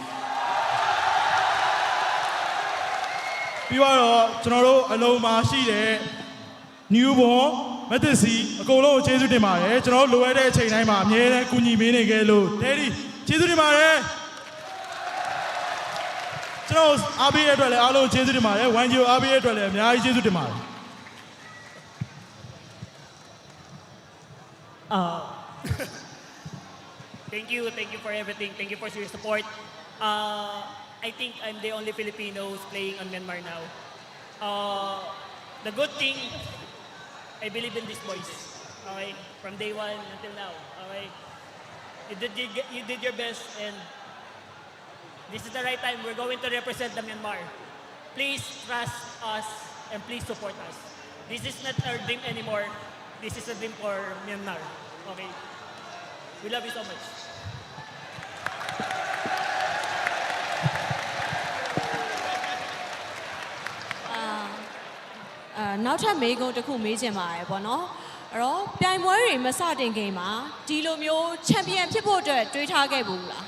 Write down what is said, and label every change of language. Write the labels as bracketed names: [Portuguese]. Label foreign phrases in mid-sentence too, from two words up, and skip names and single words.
[Burmese] ပြီးတော့ကျွန်တော်တို့အလုံးမှာရှိတဲ့ newborn မသက်စီအကုန်လုံးကိုကျေးဇူးတင်ပါတယ်ကျွန်တော်လိုအပ်တဲ့အချိန်တိုင်းမှာအမြဲတမ်းကူညီပေးနေခဲ့လို့ Daddy ကျေးဇူးတင်ပါတယ်ကျွန်တော်အားပေးရတဲ့အတွက်လည်းအားလုံးကျေးဇူးတင်ပါတယ် 1G အားပေးရတဲ့အတွက်လည်းအများကြီးကျေးဇူးတင်ပါတယ် [English] Thank you for everything. Thank you for your support. I think I'm the only Filipinos playing on Myanmar now. The good thing, I believe in these boys. Okay, from day one until now. Okay, you did your best, and this is the right time. We're going to represent the Myanmar. Please trust us and please support us. This is not our dream anymore. This is a dream for Myanmar. Okay, we love you so much. [Burmese] နောက်ထပ်မေးခွန်းတစ်ခုမေးချင်ပါတယ်ပေါ့နော်အဲ့တော့ပြိုင်ပွဲတွေမစတင်ခင်မှာဒီလိုမျိုးချန်ပီယံဖြစ်ဖို့အတွက်တွေးထားခဲ့ဘူးလား